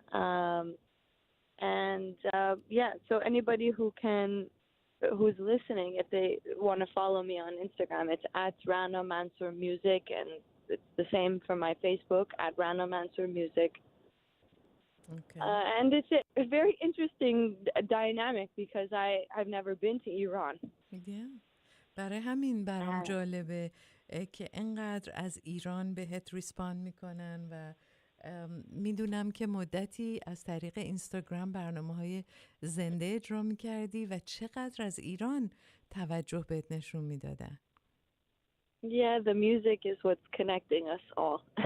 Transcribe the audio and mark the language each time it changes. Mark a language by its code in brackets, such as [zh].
[en] So anybody who's listening, if they want to follow me on Instagram, it's at Rana Mansour Music, and it's the same for my Facebook, at Rana Mansour Music. Okay. And it's a very interesting dynamic, because I've never been to Iran. [fa] برای همین برام جالبه. که انقدر از ایران بهت ریسپاند میکنن و میدونم که مدتی از طریق اینستاگرام برنامه‌های زنده اجرا میکردی و چقدر از ایران توجه بهت نشون میدادن. [en] Yeah, the music is what's connecting us all.